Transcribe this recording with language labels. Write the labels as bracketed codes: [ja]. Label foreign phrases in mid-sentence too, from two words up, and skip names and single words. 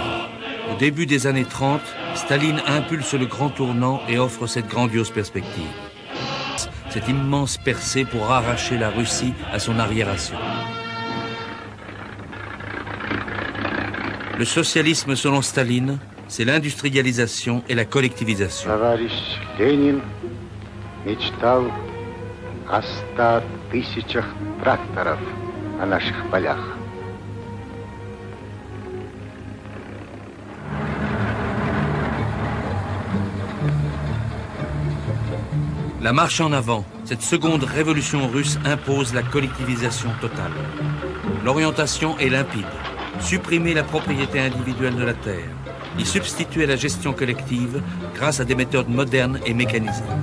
[fr] Au début des années 30, Staline impulse le grand tournant et offre cette grandiose perspective. Cette immense percée pour arracher la Russie à son arriération. Le socialisme selon Staline, c'est l'industrialisation et la collectivisation. [ru] Товарищ Ленин мечтал о 100 000 тракторов на наших полях. [fr] La marche en avant, cette seconde révolution russe impose la collectivisation totale. L'orientation est limpide. Supprimer la propriété individuelle de la terre, y substituer la gestion collective grâce à des méthodes modernes et mécanisées.